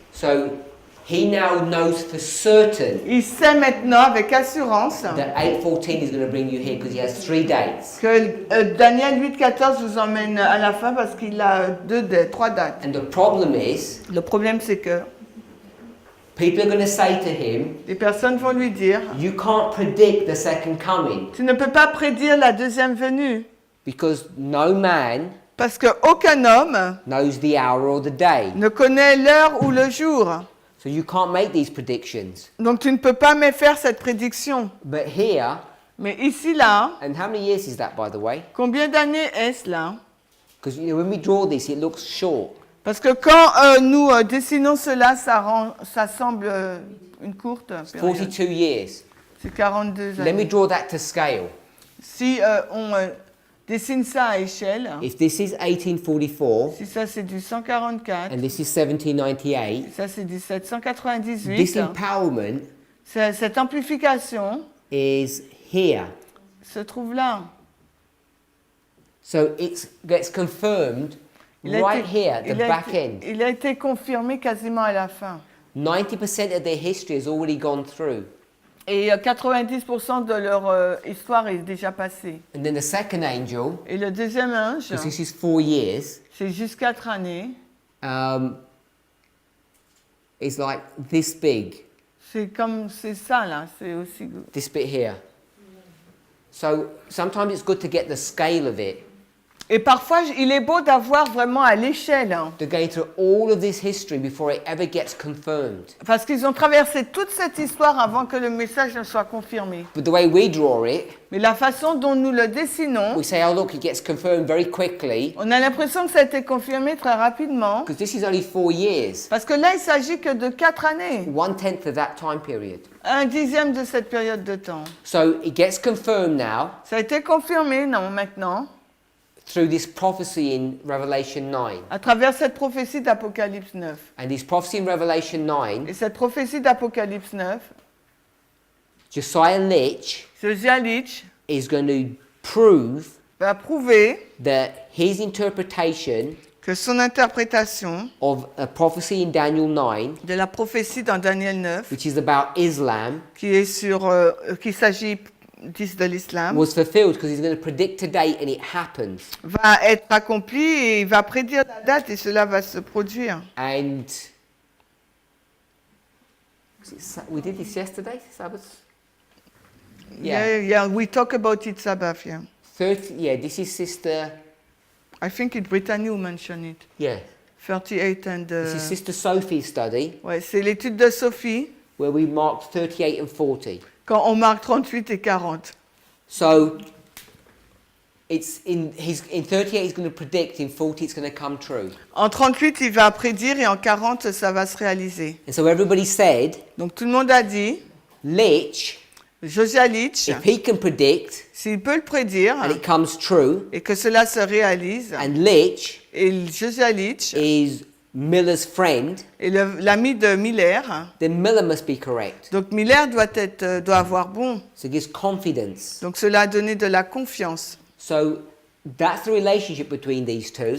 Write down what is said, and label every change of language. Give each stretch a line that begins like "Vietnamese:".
English: So he now knows for certain
French: Il sait maintenant avec assurance
English: that 8:14 is going to bring you here because he has 3 dates.
French: que Daniel 8.14 vous emmène à la fin parce qu'il a 3 dates.
English: And the problem is,
French: Le problème c'est que
English: people are going to say to him,
French: les personnes vont lui dire
English: you can't predict the second coming
French: tu ne peux pas prédire la deuxième venue
English: because no man
French: parce qu'aucun homme
English: knows the hour or the day.
French: ne connaît l'heure ou le jour.
English: So you can't make these predictions.
French: Donc tu ne peux pas me faire cette prédiction.
English: But here,
French: Mais ici là,
English: and how many years is that by the way?
French: combien d'années est-ce là?
English: Because when we draw this, it looks short.
French: Parce que quand nous dessinons cela, ça semble une courte
English: It's
French: période.
English: 42 years.
French: C'est 42
English: Let me
French: années.
English: draw that to scale.
French: Si on dessine ça à échelle,
English: If this is 1844
French: si ça c'est du 144,
English: and this is 1798,
French: ça c'est du 798,
English: this empowerment
French: cette amplification
English: is here.
French: se trouve là.
English: So it gets confirmed right here at the back end.
French: Il a été confirmé quasiment à la fin.
English: 90% of their history has already gone through.
French: Et 90% de leur histoire est déjà passée.
English: And then the second angel,
French: Et le deuxième ange,
English: because this is 4 years,
French: c'est juste 4 années.
English: is like this big,
French: C'est ça là, c'est aussi good.
English: this bit here. So sometimes it's good to get the scale of it.
French: Et parfois, il est beau d'avoir vraiment à l'échelle, hein,
English: They're going through all of this history before it ever gets confirmed.
French: parce qu'ils ont traversé toute cette histoire avant que le message ne soit confirmé.
English: But the way we draw it,
French: Mais la façon dont nous le dessinons,
English: we say, oh look, it gets confirmed very quickly,
French: on a l'impression que ça a été confirmé très rapidement,
English: because this is only 4 years.
French: parce que là, il s'agit que de 4 années,
English: 1/10 of that time period.
French: 1/10 de cette période de temps.
English: So it gets confirmed now
French: Ça a été confirmé, non, maintenant,
English: through this prophecy in Revelation 9.
French: à travers cette prophétie d'Apocalypse 9.
English: And this prophecy in Revelation 9,
French: Et cette prophétie d'Apocalypse 9,
English: Josiah Litch
French: Josiah Litch
English: is going to prove
French: va prouver
English: that his interpretation
French: que son interprétation
English: of a prophecy in Daniel 9,
French: de la prophétie dans Daniel 9,
English: which is about Islam,
French: qui est qu'il s'agit de l'islam,
English: was fulfilled because he's going to predict a date and it happens.
French: va être accompli et il va prédire la date et cela va se produire.
English: And we did this yesterday, Sabbath? Yeah, we talk about it Sabbath, yeah. 30, yeah, this is Sister, I think it's Brittany who mentioned it. yeah, 38 and... this is Sister Sophie's study,
French: ouais, c'est l'étude de Sophie,
English: where we marked 38 and 40.
French: quand on marque 38 et 40.
English: So, it's in 38 he's going to predict, in 40 it's going to come true.
French: En 38, il va prédire et en 40, ça va se réaliser.
English: And so everybody said,
French: Donc tout le monde a dit,
English: Litch,
French: Josiah Litch,
English: if he can predict
French: s'il peut le prédire
English: and it comes true,
French: et que cela se réalise,
English: and Litch
French: et Josiah Litch
English: is Miller's friend,
French: est l'ami de Miller,
English: then Miller must be correct.
French: donc Miller doit avoir bon.
English: So it gives confidence.
French: Donc cela a donné de la confiance.
English: So that's the relationship between these two.